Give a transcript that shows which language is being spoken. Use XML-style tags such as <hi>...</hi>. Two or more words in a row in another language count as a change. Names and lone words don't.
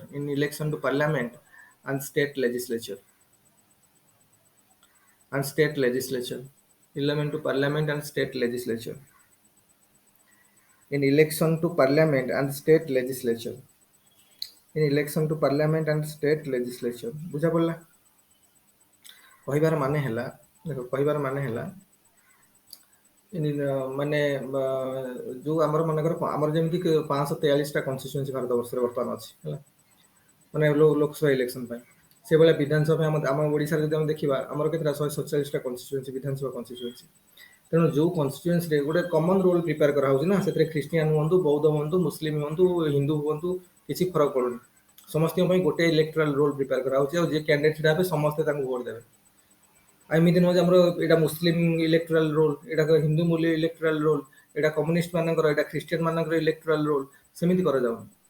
<en>In election to parliament and state legislature. And state legislature. Election to parliament and state legislature. In election to parliament and state legislature. In election to parliament and state legislature.</en> <or>ବୁଝା ପଡିଲା? କହିବାର ମାନେ ହେଲା ଦେଖ କହିବାର ମାନେ ହେଲା ମାନେ ଯୋଉ ଆମର ମନେକର ଆମର ଯେମିତି 543ଟା କନଷ୍ଟିଚୁଏନ୍ସି ଭାରତ ବର୍ଷରେ ବର୍ତ୍ତମାନ ଅଛି ହେଲା ମାନେ ଲୋକସଭା ଇଲେକ୍ସନ ପାଇଁ ସେଭଳିଆ ବିଧାନସଭା ଆମ ଓଡ଼ିଶାରେ ଯଦି ଆମେ ଦେଖିବା ଆମର କେତେଟା 147ଟା କନଷ୍ଟିଚୁଏନ୍ସି ବିଧାନସଭା କନଷ୍ଟିଚୁଏନ୍ସି ତେଣୁ ଯୋଉ କନଷ୍ଟିଚୁଏନ୍ସିରେ ଗୋଟେ</or> <en>common roll prepare</en> <or>କରାହଉଛି ନା ସେଥିରେ ଖ୍ରୀଷ୍ଟିଆନ ହୁଅନ୍ତୁ ବୌଦ୍ଧ ହୁଅନ୍ତୁ ମୁସଲିମ ହୁଅନ୍ତୁ ହିନ୍ଦୁ ହୁଅନ୍ତୁ କିଛି ଫରକ ପଡୁନି ସମସ୍ତଙ୍କ ପାଇଁ ଗୋଟେ</or> <en>electoral roll prepare</en> <or>କରାହଉଛି ଆଉ ଯିଏ କ୍ୟାଣ୍ଡିଡେଟ୍ ଛିଡ଼ା ହେବେ ସମସ୍ତେ ତାଙ୍କୁ ଭୋଟ ଦେବେ ଏମିତି ନୁହଁ ଯେ ଆମର ଏଇଟା</or> <en>Muslim electoral roll</en> <or>ଏଇଟା ହିନ୍ଦୁ ମୂଲ୍ୟ</or> <en>electoral roll</en> <or>ଏଇଟା କମ୍ୟୁନିଷ୍ଟ ମାନଙ୍କର ଏଇଟା ଖ୍ରୀଷ୍ଟିଆନ ମାନଙ୍କର</or> <en>electoral roll</en> <or>ସେମିତି କରାଯାଉନି</or>